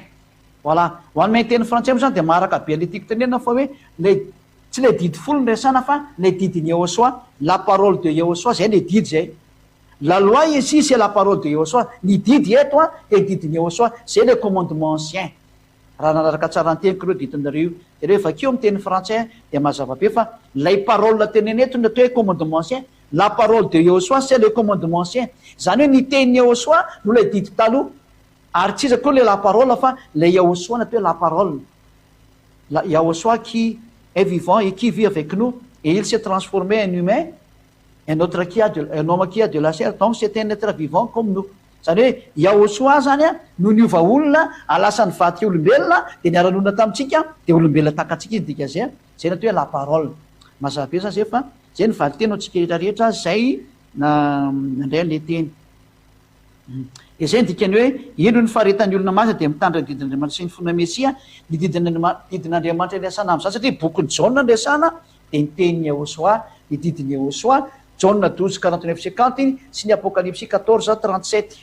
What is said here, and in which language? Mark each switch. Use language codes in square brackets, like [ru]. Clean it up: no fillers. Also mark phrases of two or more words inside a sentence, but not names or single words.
[mg] Voilà. Ho an'ny teny frantsay moa zany dia maraka be le tiako tenenina fa hoe tsy le didy folo ny resana fa le didiny Yehoshua, [fr] la parole de Yehoshua, [mg] zay le didy zay. [fr] La loi ici, c'est la parole de Yehoshua. [mg] Ny didy eto dia didiny Yehoshua, [fr] c'est le commandement ancien. [mg] Raha nanaraka tsara ny teniko ireo didinareo, dia rehefa vakeo amin'ny teny frantsay dia mazava be fa lay parole teneny eto ny atao hoe [fr] commandement ancien, la parole de Yehoshua, c'est le commandement ancien. [mg] Zany hoe ny teny Yehoshua no le didy taloha. Ary tsy iza koa le [fr] la parole [mg] fa le Yehoshua natao hoe [fr] la parole. La Yehoshua qui est vivant et qui vit avec nous, et il s'est transformé en humain, un homme qui a de la chair, donc c'est un être vivant comme nous. [mg] Zany hoe Yehoshua zany no niova olona alasa nivady olombelona dia niara-nonina tamintsika dia olombelona takatsika izy dika zay zay natao hoe [fr] la parole. [mg] Mazava be zany zay fa zay ny valiteny antsika rehetrarehetra zay nandray le teny. Dia zay ny dikany hoe ino ny faharetan'ny olona masina dia mitandra ny didin'Andriamanitra sy ny fona Mesia, ny didin'Andriamanitra resana amin'izany satria bokin'ny Jaona ny resana dia ny tenin'ny Yehoshua, ny didin'ny Yehoshua, Jaona 12:49-50 sy ny Apocalypse 14:37.